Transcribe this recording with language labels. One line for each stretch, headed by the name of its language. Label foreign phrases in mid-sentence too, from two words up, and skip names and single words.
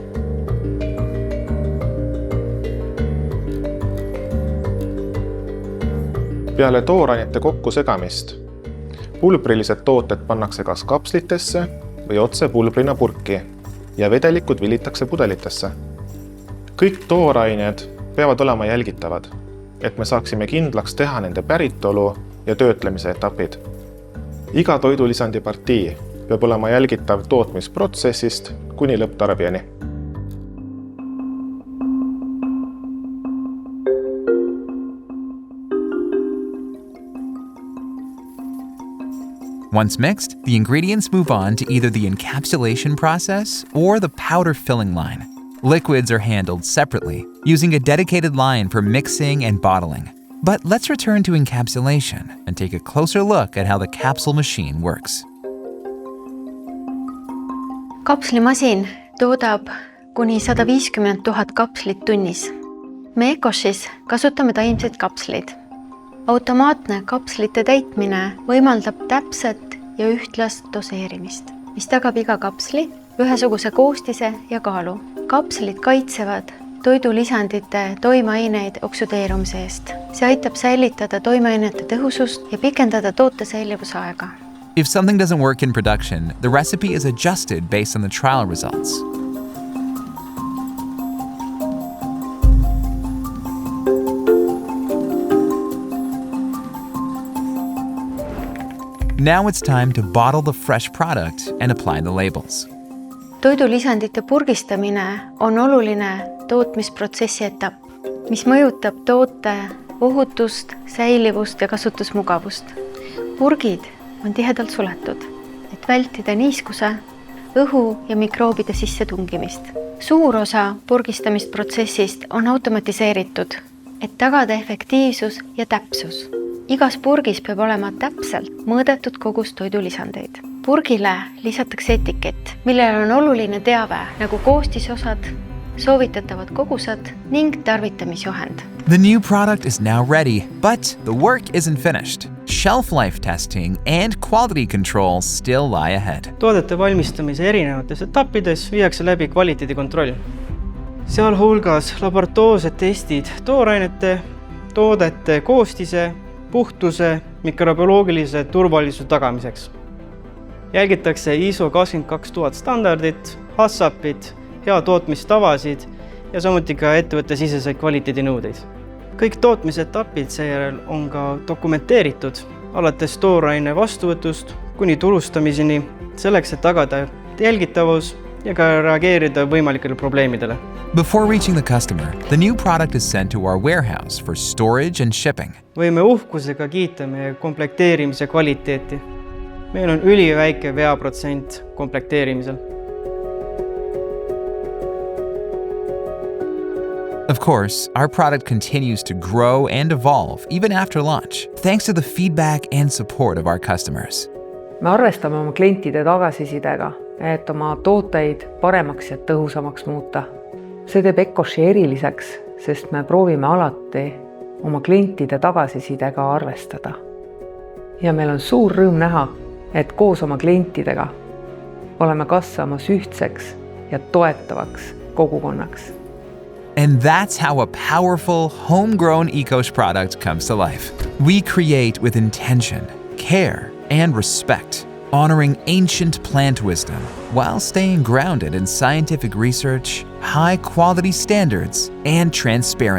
Estonian: Peale toorainete kokku segamist pulbrilised tooted pannakse kas kapslitesse või otse pulbrina purki ja vedelikud vilitakse pudelitesse. Kõik toorained peavad olema jälgitavad, et me saaksime kindlaks teha nende päritolu ja töötlemise etapid. Iga toidulisandi partii peab olema jälgitav tootmisprotsessist kuni lõpptarbijani.
English: Once mixed, the ingredients move on to either the encapsulation process or the powder filling line. Liquids are handled separately, using a dedicated line for mixing and bottling. But let's return to encapsulation and take a closer look at how the capsule machine works.
Estonian: Kapslimasin toodab kuni 150 000 kapslit tunnis. Me Ecoshis kasutame taimseid kapsleid. automaatne kapslite täitmine võimaldab täpset ja ühtlast doseerimist, mis tagab iga kapsli ühesuguse koostise ja kaalu. Kapslid kaitsevad toidulisandite toimeaineid oksüdeerumise eest. See aitab säilitada toimeainete tõhusust ja pikendada toote säilivusaega.
English: If something doesn't work in production, the recipe is adjusted based on the trial results. Now it's time to bottle the fresh product and apply the labels.
Estonian: Toidulisandite purgistamine on oluline tootmisprotsessi etapp, mis mõjutab toote ohutust, säilivust ja kasutusmugavust. Purgid on tihedalt suletud, et vältida niiskuse, õhu ja mikroobide sisse tungimist. Suur osa purgistamisprotsessist on automatiseeritud, et tagada efektiivsus ja täpsus. Igas purgis peab olema täpselt mõõdetud kogus toidulisandeid. Purgile lisatakse etikett, millel on oluline teave nagu koostisosad, soovitatavad kogused ning tarvitamisjuhend.
English: The new product is now ready, but the work isn't finished. Shelf life testing and quality control still lie ahead.
Estonian: Toodete valmistamise erinevates etappides viiakse läbi kvaliteedikontroll. Sealhulgas laboratoorsed testid toorainete, toodete koostise, puhtuse, mikrobioloogilise turvalisuse tagamiseks. Jälgitakse ISO 22000 standardit, HACCPit, hea tootmistavasid ja samuti ka ettevõttesiseseid kvaliteedinõudeid. Kõik tootmisetapid seejärel on ka dokumenteeritud, alates tooraine vastuvõtust kuni turustamiseni, selleks, et tagada jälgitavus ja ka reageerida võimalikele probleemidele.
English: Before reaching the customer, the new product is sent to our warehouse for storage and shipping.
Estonian: Võime uhkusega kiita meie komplekteerimise kvaliteeti. Meil on üliväike veaprotsent komplekteerimisel.
English: Of course, our product continues to grow and evolve even after launch, thanks to the feedback and support of our customers.
Estonian: Me arvestame oma klientide tagasisidega, et oma tooteid paremaks ja tõhusamaks muuta. See teeb Ecoshi eriliseks, sest me proovime alati oma klientide tagasisidega arvestada. Ja meil on suur rõõm näha, et koos oma klientidega oleme kasvamas ühtseks ja toetavaks kogukonnaks.
English: And that's how a powerful, homegrown Ecosh product comes to life. We create with intention, care, and respect, honoring ancient plant wisdom while staying grounded in scientific research, high-quality standards, and transparency.